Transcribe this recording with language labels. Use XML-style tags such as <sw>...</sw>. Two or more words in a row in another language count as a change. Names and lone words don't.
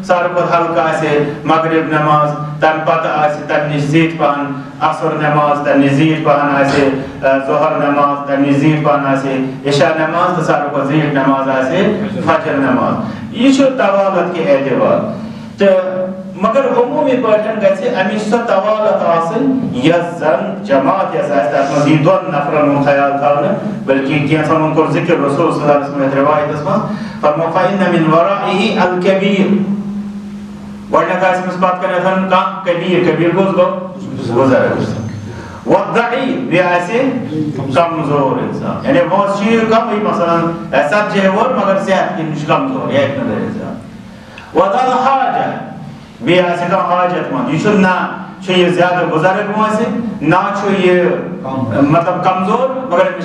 <ks>ساروی کھۄتہٕ ہلکہٕ آسہِ مغرب نماز تمہِ پتہٕ آسہِ تمہِ نِش زیٖٹھ پہن عصر نماز تمہِ نِش زیٖٹھ پہن آسہِ ظہر نماز تمہِ نِش زیٖٹھ پہن آسہِ عشاء نماز تہٕ ساروی کھۄتہٕ زیٖٹھ نماز آسہِ فجر نماز یہِ چھُ طوالت کہِ اعتبار تہٕ مگر عموٗمی پٲٹھۍ گژھِ امِچ سۄ طوالت آسٕنۍ یۄس زن جماعت یۄس آسہِ تتھ منٛز یی 2 نفرن ہُنٛد خیال تھاونہٕ بلکہِ کینٛژن ہُنٛد کوٚر ذکر رسول</ks> <ar>صلی اللہ علیہ وسلم</ar> <ks>روایتس منٛز فرمو</ks> <ar>فإن من ورائه الكبير</ar> <ks>گۄڈنیٚتھ آسہِ أمِس پتہٕ کَنٮ۪تھ کانٛہہ کبیٖر کُس گوٚو بُزرگ والضعیف بیٚیہِ آسہِ کمزور انسان یعنی وٲنٛس چھِ یہِ کمٕے مثلاً 70 وول مگر صحت کِنۍ چھُ کمزور یہِ ہیٚکہِ نہٕ دٔرِتھ زیادٕ</ks> <ar>وذا الحاجہ</ar> <ks>بیٚیہِ آسہِ کانٛہہ حاجت منٛد یہِ چھُنہٕ نہ چھُ یہِ زیادٕ بُزرگ وٲنٛسہِ نہ چھُ یہِ مطلب کمزور مگر أمِس</ks>